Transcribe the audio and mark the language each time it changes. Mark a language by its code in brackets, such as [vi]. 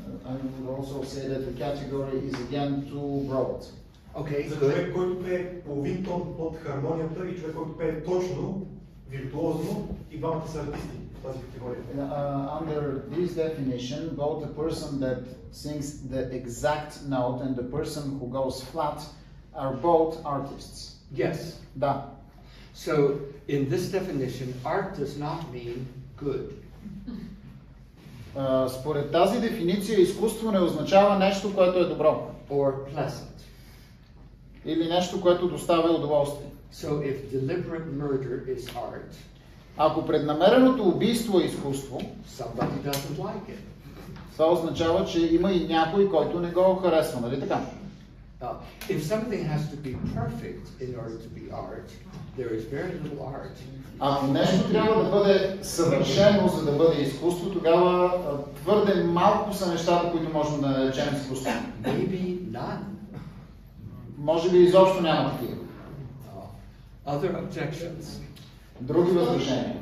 [en] I would also say that the category is again too broad. Okay, [bg] за човек, който пее половин тон под хармонията и човек, който пее точно, виртуозно, и двамата са артисти в тази категория. [en] Under this definition, both the person that sings the exact note and the person who goes flat are both artists. Yes. [bg] Да. [en] So, in this definition, art does not mean good. [bg] Според тази дефиниция, изкуство не означава нещо, което е добро. [en] Or pleasant. [bg] Или нещо, което доставя удоволствие. [en] So if deliberate murder is art, [bg] ако преднамереното убийство е изкуство, [en] somebody doesn't like it. [bg] Това означава, че има и някой, който не го харесва, нали така? [en] If something has to be perfect in order to be art, there is very little art. [bg] Ако нещо трябва да бъде съвършено, за да бъде изкуство, тогава твърде малко са нещата, които можем да наречем изкуство. [en] Maybe none. [bg] Може би изобщо няма такива. [en] Other objections? [bg] Други възражения?